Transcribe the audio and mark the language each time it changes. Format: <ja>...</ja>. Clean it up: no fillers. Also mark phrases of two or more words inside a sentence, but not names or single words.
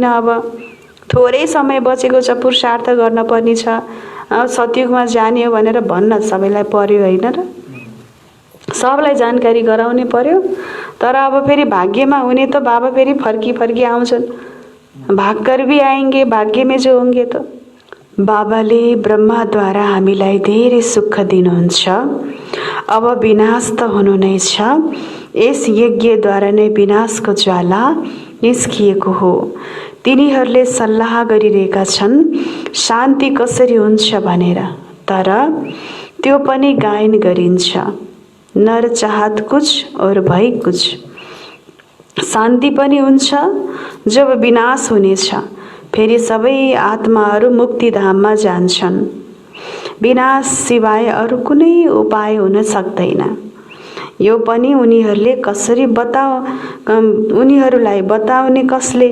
<ne>अब थोरै समय बचेको छ, पुरुषार्थ गर्न पर्ने छ। सतयुगमा जाने हो भनेर भन्न सबैलाई पर्यो होइन र? सबलाई जानकारी गराउनै पर्यो। तर अब फेरि भाग्यमा हुने त बाबा फेरि फर्की आउँछन्।</ne> <hi>भाग्कर भी आएंगे, भाग्य में जो होंगे।</hi> <ne>त बाबाले ब्रह्माद्वारा हामीलाई धेरै सुख दिनुहुन्छ। अब विनाश त हुनु नै छ। यस यज्ञद्वारा नै विनाशको ज्वाला निस्किएको हो। तिनीहरूले सल्लाह गरिरहेका छन् शान्ति कसरी हुन्छ भनेर, तर त्यो पनि गायन गरिन्छ।</ne> <hi>नर चाहत कुछ और भई कुछ।</hi> <ne>शान्ति पनि हुन्छ जब विनाश हुनेछ, फेरि सबै आत्माहरू मुक्तिधाममा जान्छन्। विनाश सिवाय अरू कुनै उपाय हुन सक्दैन। यो पनि उनीहरूलाई बताउने कसले?</ne>